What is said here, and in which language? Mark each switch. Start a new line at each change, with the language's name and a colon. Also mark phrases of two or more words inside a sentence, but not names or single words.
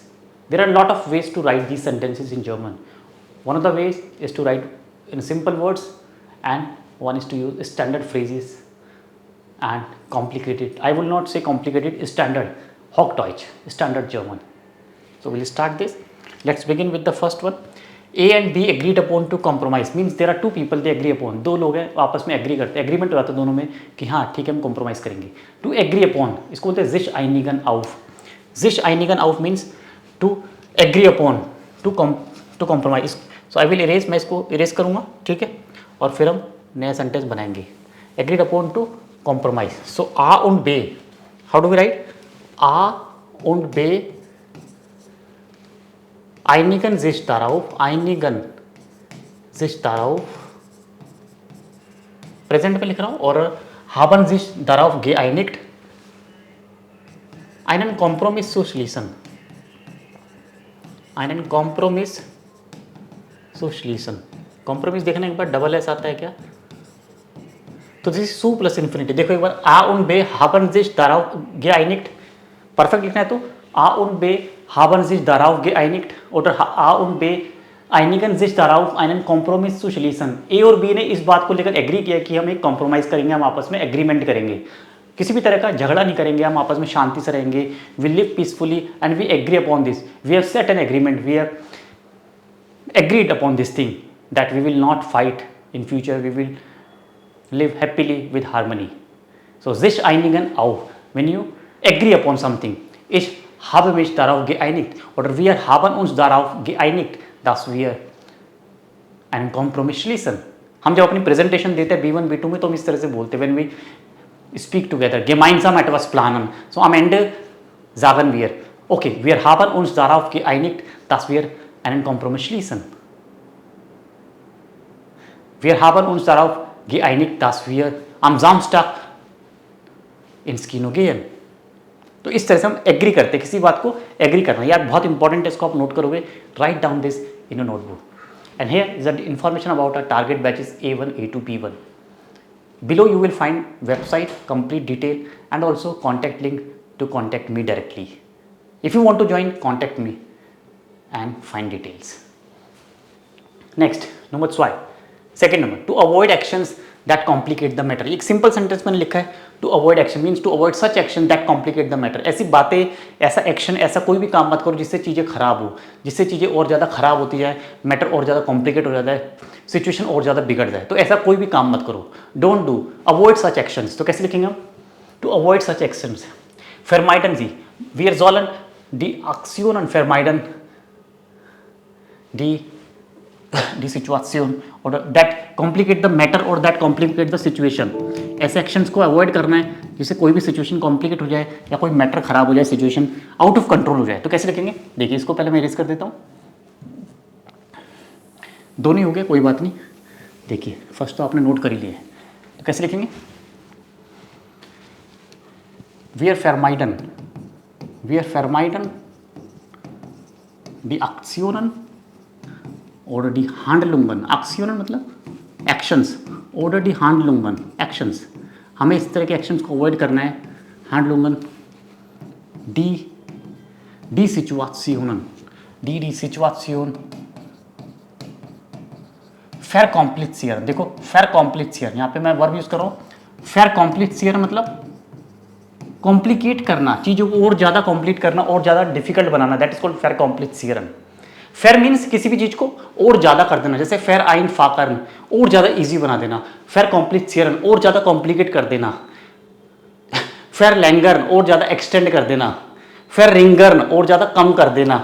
English: There are a lot of ways to write these sentences in German. One of the ways is to write in simple words and one is to use standard phrases and complicated. I will not say complicated, standard. Hochdeutsch, standard German. So we'll start this. Let's begin with the first one. A and B agreed upon to compromise means there are two people they agree upon.
Hindi: दो लोग हैं आपस में एग्री करते हैं, एग्रीमेंट हो जाता है दोनों में कि हाँ ठीक है हम कॉम्प्रोमाइज करेंगे.
English: to agree upon
Hindi: इसको बोलते हैं
German: sich einigen auf. sich einigen auf
English: means to agree upon to compromise. So I will erase,
Hindi: मैं इसको erase करूँगा ठीक है और फिर हम नया सेंटेंस बनाएंगे.
English: Agreed upon to compromise.
German: So A und B,
English: how do we write?
German: A und B einigen sich darauf,
Hindi: प्रेजेंट में लिख रहा हूं और
German: haben sich darauf geeinigt, einen Kompromiss zu schließen,
Hindi: कॉम्प्रोमिस देखना एक बार डबल एस आता है क्या, तो दिस सू
English: plus infinitive.
Hindi: देखो एक बार
German: A und B haben sich darauf geeinigt,
Hindi: परफेक्ट लिखना है तो
German: A und B haben sich darauf geeinigt oder A und B einigen sich darauf einen Kompromiss zu schließen.
Hindi: A और B ने इस बात को लेकर एग्री किया कि हम एक कॉम्प्रोमाइज करेंगे, हम आपस में एग्रीमेंट करेंगे, किसी भी तरह का झगड़ा नहीं करेंगे, हम आपस में शांति से रहेंगे.
English: We live peacefully and we agree upon this. We have set an agreement, we have agreed upon this thing that we will not fight in future, we will live happily with harmony.
German: So sich einigen auf,
English: when you agree upon something.
German: Ich habe mich darauf geeinigt oder wir haben uns darauf geeinigt, dass wir einen Kompromiss schließen.
Hindi: हम जब अपनी प्रेजेंटेशन देते हैं B1 B2 में तो हम इस तरह से बोलते हैं
English: when we speak together,
German: gemeinsam etwas planen. So am Ende sagen wir, okay, wir haben uns darauf geeinigt, dass wir einen Kompromiss schließen. Wir haben uns darauf geeinigt, dass wir am Samstag ins Kino gehen.
Hindi: तो इस तरह से हम एग्री करते हैं, किसी बात को एग्री करना. यार बहुत इंपॉर्टेंट है, इसको आप नोट करोगे.
English: Write down this in a notebook. And here is the information about our target batches A1 A2 P1. Below you will find website, complete detail and also contact link to contact me directly. If you want to join, contact me and find details. Next, number 5. Second number, to avoid actions that complicate the matter.
Hindi: एक सिंपल सेंटेंस मैंने लिखा है,
English: to avoid action means to avoid such action that complicate the matter.
Hindi: ऐसी बातें, ऐसा एक्शन, ऐसा कोई भी काम मत करो जिससे चीज़ें खराब हो, जिससे चीज़ें और ज़्यादा खराब होती जाए, मैटर और ज़्यादा कॉम्प्लिकेट हो जाता है, सिचुएशन और ज़्यादा बिगड़ जाए. तो ऐसा कोई भी काम मत करो.
English: Don't do, avoid such actions.
Hindi: तो कैसे लिखेंगे हम?
English: To avoid such actions.
German: vermeiden Sie, wir sollen die Aktionen vermeiden, die Situation
English: or that complicate the matter or that complicate the situation.
Hindi: ऐसे एक्शंस को अवॉइड करना है जिससे कोई भी सिचुएशन कॉम्प्लिकेट हो जाए या कोई मैटर खराब हो जाए, सिचुएशन
English: out of control
Hindi: हो जाए. तो कैसे लिखेंगे? देखिए इसको पहले मैं इरेज कर देता हूँ. दोनों ही हो गए, कोई बात नहीं. देखिए फर्स्ट तो आपने नोट कर ही लिए. तो कैसे लिखेंगे?
German: Wir vermeiden die Aktionen oder die Handlungen.
Hindi: Aktionen मतलब एक्शंस,
German: oder die Handlungen,
Hindi: एक्शंस. हमें इस तरह के एक्शंस को अवॉइड करना है.
German: Handlungen, die Situationen, die Situation verkomplizieren.
Hindi: देखो verkomplizieren, यहाँ पे मैं वर्ब यूज कर रहा हूँ. verkomplizieren मतलब कॉम्प्लिकेट करना, चीज़ों को और ज़्यादा कॉम्प्लीट करना और ज़्यादा डिफिकल्ट बनाना.
English: that is called verkomplizieren.
Hindi: फेर मीन्स किसी भी चीज़ को और ज़्यादा कर देना, जैसे फेर आइन फाकर्न और ज़्यादा इजी बना देना, verkomplizieren और ज़्यादा कॉम्प्लिकेट कर देना, फेर लैंगर्न और ज़्यादा एक्सटेंड कर देना, फेर रिंगर्न और ज़्यादा कम कर देना.